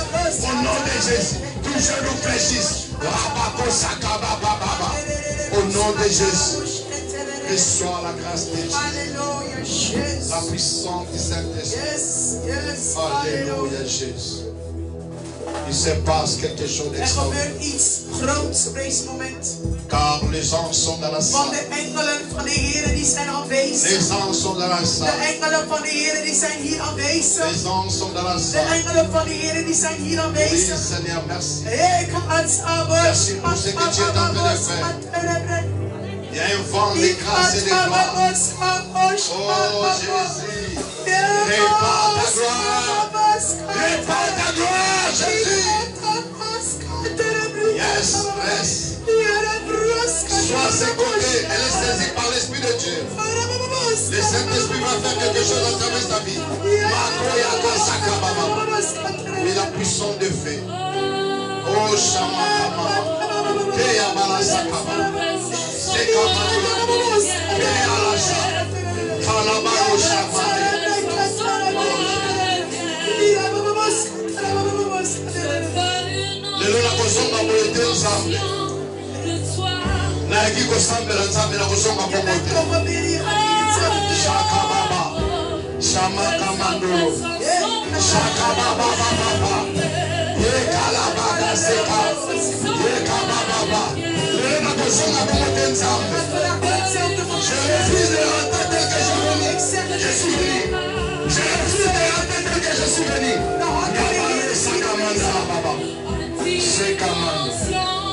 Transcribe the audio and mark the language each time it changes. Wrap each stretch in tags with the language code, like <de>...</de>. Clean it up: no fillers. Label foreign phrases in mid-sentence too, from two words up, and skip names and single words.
<fr>Au nom de Jésus. Tout je nous fléchisse. Au nom de Jésus. Reçois la grâce de Dieu. Alléluia, Jésus. La puissance du Saint-Esprit.</fr> <en>Yes, yes.</en> <fr>Alléluia, Jésus. Il se passe quelque chose d'extraordinaire.</fr> <nl>gebeurt iets groots op deze moment.</nl> <fr>Car les anges sont dans la</fr> <nl>Want</nl> <fr>salle.</fr> <nl>de engelen van de Heer die zijn aanwezig.</nl> <fr>Les anges sont dans la</fr> <nl>De</nl> <fr>salle.</fr> <nl>engelen van de Heer die zijn hier aanwezig.</nl> <fr>Les anges sont dans la</fr> <nl>De</nl> <fr>salle.</fr> <nl>engelen van de Heer die zijn hier</nl> <fr>Oui,</fr> <nl>aanwezig.</nl> <fr>Seigneur, merci. Merci pour ce que tu es en train de faire. Il y a un vent de grâce et de gloire. Oh Jésus. Répand ta gloire. Répand ta gloire, Jésus. Yes, reste. Sois secondé. Elle est saisie par l'Esprit de Dieu. Le Saint-Esprit va faire quelque chose à travers ta vie. Oui, la puissance de feu. Oh, Shamakama. Teyabala Sakama. Sekamama. Teyalasha. Kalabaro Shamane.</fr> <ln>Lelo na kosonga moyete nzambe. Na yaki kosambela nzambe na kosonga pomote. Shaka baba. Shamaka mandolo. Shaka baba baba. Ye kalabada seka. Ye kababa. Lelo na kosonga pomote nzambe.</ln> <fr>Je refuse de rentrer tel que je suis venu. Je refuse de rentrer tel que je suis venu. Yabale sakamanda baba. Sekamanda.</fr>